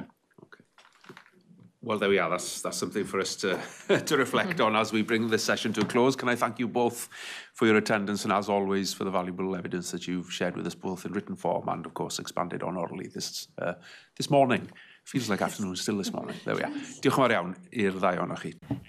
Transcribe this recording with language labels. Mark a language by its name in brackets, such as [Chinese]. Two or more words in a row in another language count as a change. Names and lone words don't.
[English] Okay. Well, there we are. That's something for us to reflect on as we bring this session to a close. Can I thank you both for your attendance and, as always, for the valuable evidence that you've shared with us, both in written form and, of course, expanded on orally this morning. Feels like afternoon still this morning. There we are. [Welsh] Diolch yn fawr iawn i'r ddau ohonoch chi.